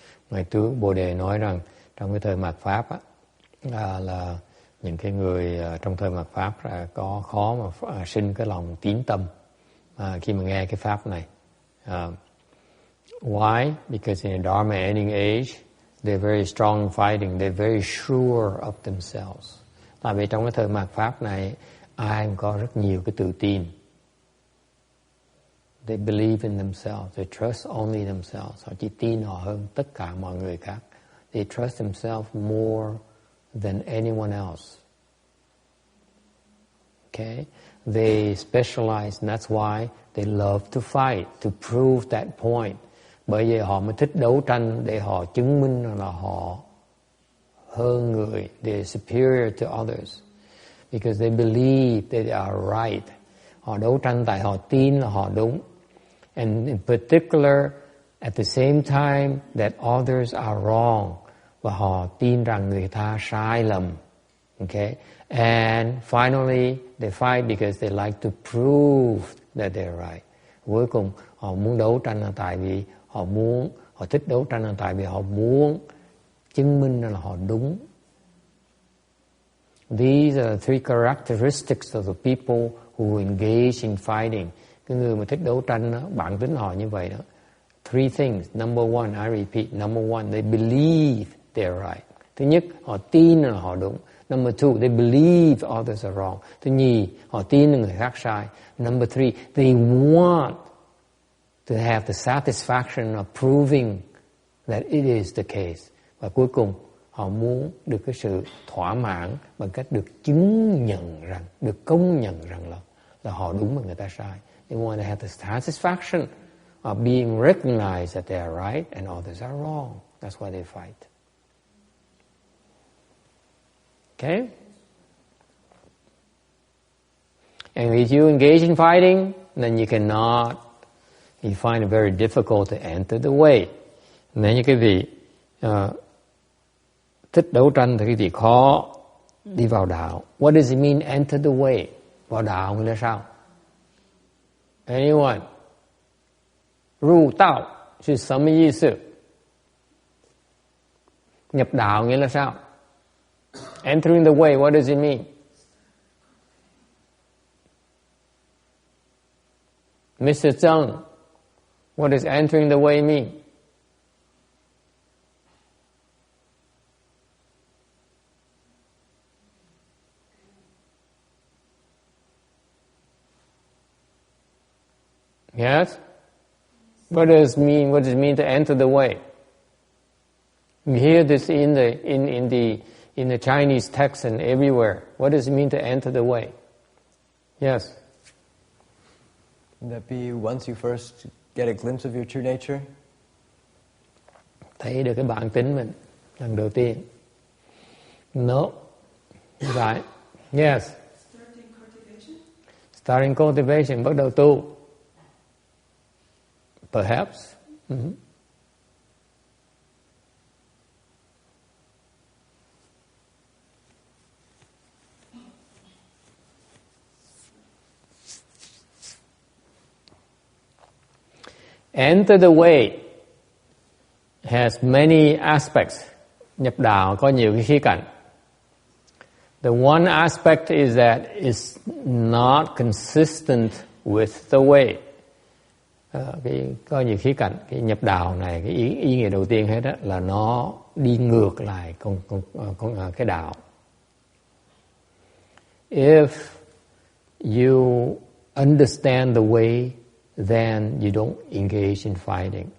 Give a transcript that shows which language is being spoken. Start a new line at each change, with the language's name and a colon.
Vietnamese: Ngài Tướng Bồ Đề nói rằng trong cái thời mạt Pháp là những cái người trong thời mạt Pháp có khó mà sinh cái lòng tín tâm khi mà nghe cái Pháp này.
English: Why? Because in a Dharma ending age, they're very strong in fighting. They're very sure of themselves.
Vietnamese: Tại vì trong cái thời mạt Pháp này, ai cũng có rất nhiều cái tự tin.
English: They believe in themselves. They trust only themselves.
Vietnamese: Họ chỉ tin họ hơn tất cả mọi người khác.
English: They trust themselves more than anyone else. Okay? They specialize, and that's why they love to fight, to prove that point.
Vietnamese: Bởi vì họ mới thích đấu tranh để họ chứng minh là họ hơn người.
English: They're superior to others. Because they believe that they are right.
Vietnamese: Họ đấu tranh tại họ tin là họ đúng.
English: And in particular, at the same time that others are wrong.
Vietnamese: Và họ tin rằng người ta sai lầm.
English: Okay? And finally, they fight because they like to prove that they're right.
Vietnamese: Cuối cùng, họ muốn đấu tranh là tại vì họ thích đấu tranh là tại vì họ muốn chứng minh là họ đúng.
English: These are the three characteristics of the people who engage in fighting.
Vietnamese: Cái người mà thích đấu tranh đó, bản tính họ như vậy đó.
English: Three things. Number one, I repeat, number one, they believe they're right.
Vietnamese: Thứ nhất, họ tin là họ đúng.
English: Number two, they believe others are wrong.
Vietnamese: Thứ nhì, họ tin là người khác sai.
English: Number three, they want to have the satisfaction of proving that it is the case.
Vietnamese: Và cuối cùng, Họ muốn được cái sự thỏa mãn bằng cách được chứng nhận rằng, được công nhận rằng là họ đúng và người ta sai.
English: They want to have the satisfaction of being recognized that they are right and others are wrong. That's why they fight. Okay? And if you engage in fighting, then you find it very difficult to enter the way.
Vietnamese: Nếu như quý vị thích đấu tranh thì quý vị khó đi vào đạo.
English: What does it mean enter the way?
Vietnamese: Vào đạo nghĩa là sao?
English: Anyone?
Chinese: 入道是什么意思?
Vietnamese: Nhập đạo nghĩa là sao?
English: Entering the way, what does it mean? Mr. Zheng, what does entering the way mean? Yes? What does it mean to enter the way? You hear this in the Chinese text and everywhere. What does it mean to enter the way? Yes. Would that be once you first get a glimpse of your true nature?
Vietnamese: Thấy được cái bản tính mình lần đầu tiên.
English: No. Right. Yes. Starting cultivation,
Vietnamese: bắt đầu tu.
English: Perhaps. Mm-hmm. Enter the way has many aspects.
Vietnamese: Nhập đạo có nhiều cái khía cạnh.
English: The one aspect is that it's not consistent with the way.
Vietnamese: Có nhiều khía cạnh. Cái nhập đạo này, cái ý nghĩa đầu tiên hết đó là nó đi ngược lại cái đạo.
English: If you understand the way, then you don't engage in fighting.